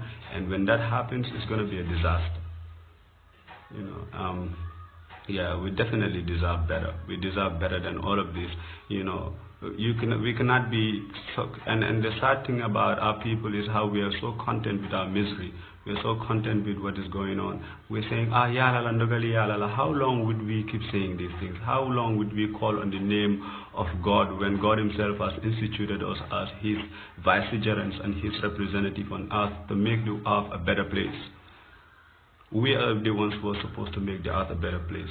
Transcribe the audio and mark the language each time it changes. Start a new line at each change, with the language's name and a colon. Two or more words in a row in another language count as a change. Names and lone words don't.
English: And when that happens, it's going to be a disaster. Yeah, we definitely deserve better. We deserve better than all of this. We cannot be and the sad thing about our people is how we are so content with our misery. We are so content with what is going on. We're saying, yalala ndogali yalala. How long would we keep saying these things? How long would we call on the name of God when God himself has instituted us as his vicegerents and his representative on earth to make the earth a better place? We are the ones who are supposed to make the earth a better place.